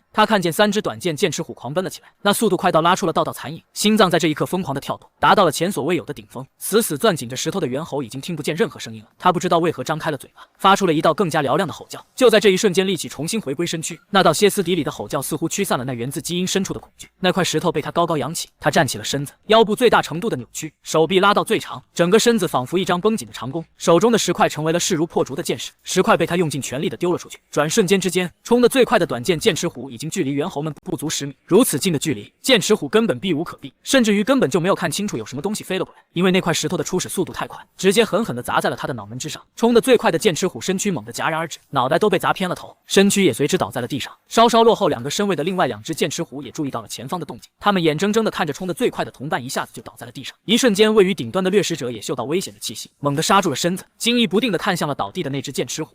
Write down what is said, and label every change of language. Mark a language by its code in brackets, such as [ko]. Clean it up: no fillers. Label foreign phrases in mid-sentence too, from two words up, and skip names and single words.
[zh] 他看見3只短剑剑齒虎狂奔了起來，那速度快到拉出了道道殘影，心臟在這一刻瘋狂地跳動，達到了前所未有的頂峰。死死攥緊着石頭的猿猴已經聽不見任何聲音了，他不知道為何張開了嘴巴，發出了一道更加嘹亮的吼叫。就在這一瞬間，力氣重新回歸身軀，那道歇斯底里的吼叫似乎驅散了那源自基因深處的恐懼。那塊石頭被他高高揚起，他站起了身子，腰部最大程度的扭曲，手臂拉到最長，整個身子仿佛一張繃緊的長弓，手中的石塊成為了勢如破竹的箭矢，石塊被他用盡全力地丟了出去。轉瞬間之間，衝得最快的短劍劍齒虎已經距離猿猴們不足10米，如此近的距離，劍齒虎根本避無可避，甚至於根本就沒有看清楚有什麼東西飛了過來，因為那塊石頭的初始速度太快，直接狠狠地砸在了他的腦門之上。衝得最快的剑齒虎身軀猛地戛然而止，腦袋都被砸偏了頭，身軀也隨之倒在了地上。稍稍落後2個身位的另外2只劍齒虎也注意到了前方的動靜，他們眼睜睜地看着衝得最快的同伴一下子就倒在了地上。一瞬間，位於頂端的掠食者也嗅到危險的氣息，猛地剎住了身子，驚疑不定地看向了倒地的那只劍齒虎。